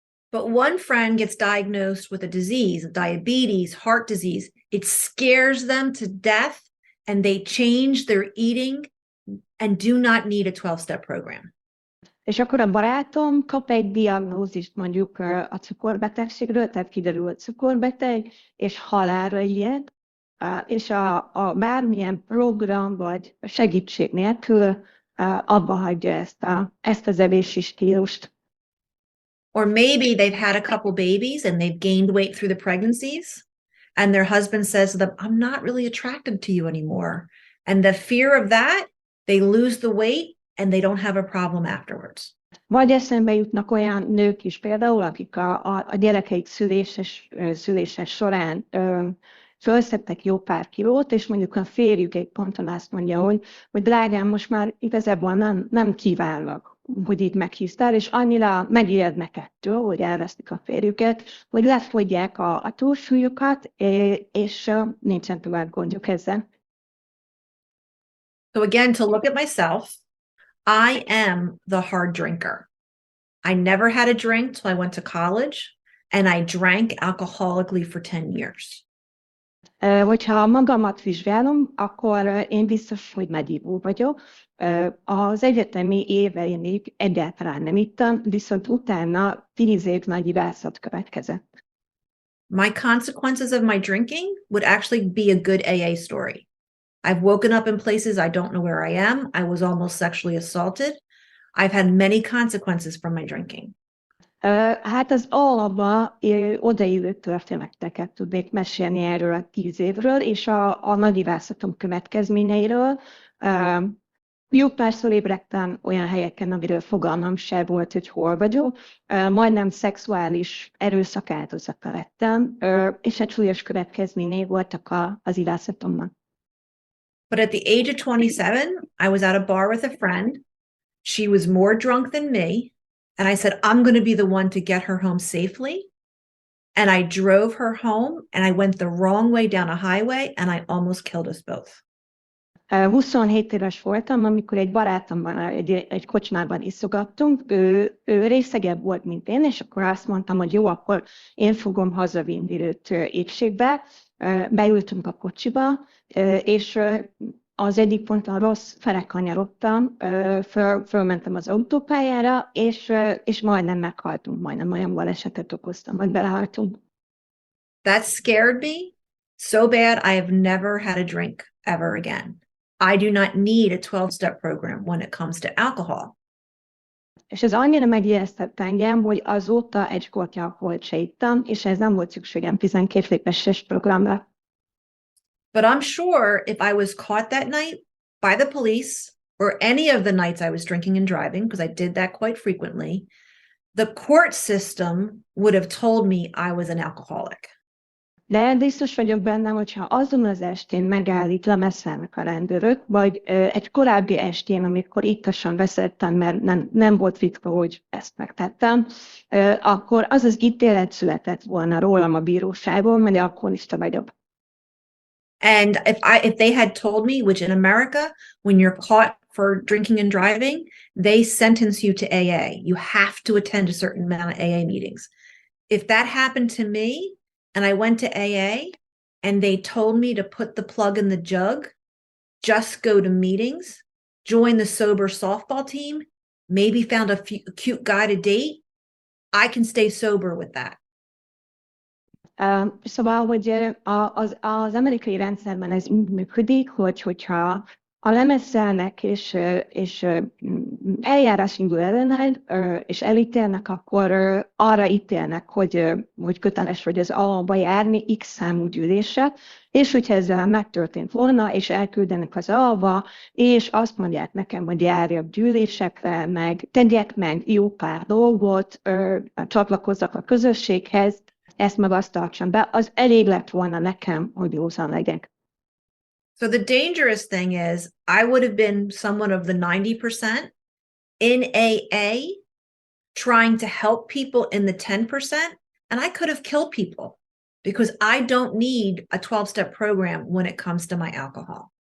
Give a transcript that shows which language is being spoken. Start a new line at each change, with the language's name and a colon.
English: But one friend gets diagnosed with a disease, diabetes, heart disease. It scares them to death, and they change their eating and do not need a 12-step program.
Hungarian: És akkor a barátom kap egy diagnózist mondjuk a cukorbetegségről, tehát kiderül, hogy cukorbeteg, és halálra ijed, és a bármilyen program vagy segítség nélkül abba hagyja ezt az evési stílust.
English: Or maybe they've had a couple babies and they've gained weight through the pregnancies, and their husband says to them, I'm not really attracted to you anymore. And the fear of that, they lose the weight and they don't have a problem afterwards.
Hungarian: Vagy eszembe jutnak olyan nők is például, akik a gyerekeik szülése során fölszedtek jó pár kilót, és mondjuk a férjük egy ponton azt mondja, hogy drágám, most már igazából nem kívánlak, hogy itt meghisztál, és annyira megijednek ettől, hogy elvesztik a férjüket, hogy lefogyják a túlsúlyukat, és nincsen tovább gondjuk ezzel.
English: So again, to look at myself, I am the hard drinker. I never had a drink till I went to college, and I drank alcoholically for 10 years.
Hungarian: Hogyha magamat vizsgálom, akkor én biztos, hogy nagyívó vagyok. Az egyetemi éveimig egyáltalán nem ittam, viszont utána 10 év nagyivászat következett.
English: My consequences of my drinking would actually be a good AA story. I've woken up in places I don't know where I am. I was almost sexually assaulted. I've had many consequences from my drinking.
Hungarian: Hát az alapba odaillő történeteket tudnék mesélni erről a 10 évről, és a nagyivászatom következményeiről. Jó párszor ébredtem olyan helyeken, amiről fogalmam se volt, hogy hol vagyok. Majdnem szexuális erőszak áldozata lettem, és egy súlyos következményei voltak az ivászatomnak.
English: But at the age of 27, I was at a bar with a friend. She was more drunk than me. And I said, I'm going to be the one to get her home safely. And I drove her home, and I went the wrong way down a highway, and I almost killed us both.
Hungarian: 27 éves voltam, amikor egy barátommal egy kocsmában iszogattunk, ő részegebb volt, mint én, és akkor azt mondtam, hogy jó, akkor én fogom hazavinni őt épségbe. Beültünk a kocsiba, és az egyik ponton rossz fele kanyarodtam, fölmentem az autópályára, és majdnem meghaltunk, majdnem olyan balesetet okoztam, hogy belehaltunk.
English: That scared me so bad, I have never had a drink ever again. I do not need a 12-step program when it comes to alcohol.
Hungarian: És ez annyira megijesztett engem, hogy azóta egy kortya alkoholt se ittam, és ez nem volt szükségem 12 lépéses programra.
English: But I'm sure if I was caught that night by the police, or any of the nights I was drinking and driving, because I did that quite frequently, the court system would have told me I was an alcoholic.
Hungarian: De biztos vagyok benne, hogyha azon az estén megállít, lemeszelnek a rendőrök, vagy egy korábbi estén, amikor ittasan veszettem, mert nem volt ritka, hogy ezt megtettem, akkor az az ítélet született volna rólam a bíróságon, mert alkoholista vagyok.
English: And if they had told me, which in America, when you're caught for drinking and driving, they sentence you to AA. You have to attend a certain amount of AA meetings. If that happened to me and I went to AA and they told me to put the plug in the jug, just go to meetings, joined the sober softball team, maybe found a cute guy to date, I can stay sober with that.
Hungarian: Szóval, hogy az amerikai rendszerben ez úgy működik, hogyha a lemezzelnek és eljárás indul ellened, és elítélnek, akkor arra ítélnek, hogy köteles vagy az A-ba járni X számú gyűlésre, és hogyha ezzel megtörtént volna, és elküldenek az A-ba, és azt mondják nekem, hogy járjak gyűlésekre, meg tegyek meg jó pár dolgot, csatlakozzak a közösséghez, ezt meg azt tartsam be, az elég lett volna nekem, hogy józan legyek.
English: So the dangerous thing is I would have been someone of the 90% in AA trying to help people in the 10%, and I could have killed people because I don't need a 12-step program when it comes to my alcohol.